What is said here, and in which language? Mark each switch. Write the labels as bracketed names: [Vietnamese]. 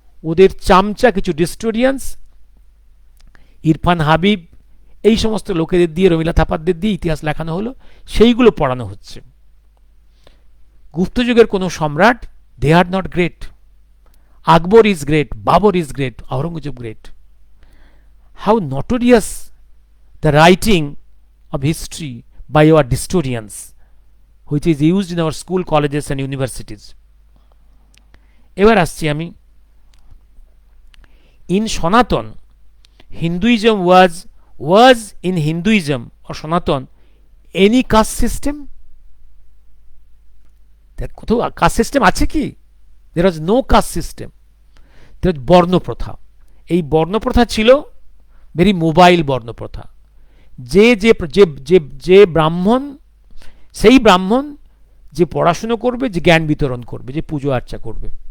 [Bangla] ওদের চামচা কিছু ডিস্টোরিয়ান্স, ইরফান হাবিব, এই সমস্ত লোকেদের দিয়ে, রমিলা থাপারদের দিয়ে ইতিহাস লেখানো হলো, সেইগুলো পড়ানো হচ্ছে। গুপ্তযুগের কোনো সম্রাট, [English] They are not great. Akbar is great, Babur is great, Aurangzeb great. [Bangla] How notorious the writing [English] of history by our historians, which is used in our school, colleges and universities. [Bangla] এবার আসছি আমি, [English] in Sanatan, Hinduism was in Hinduism or Sanatan any caste system? [Bangla] There কোথাও caste system আছে কি? [English] There was no caste system. There was varnapratha. [Bangla] এই বর্ণপ্রথা ছিল [English] very mobile [Bangla] বর্ণপ্রথা। যে যে যে যে যে ব্রাহ্মণ, সেই ব্রাহ্মণ যে পড়াশুনো করবে, যে জ্ঞান বিতরণ করবে, যে পুজো আর্চা করবে।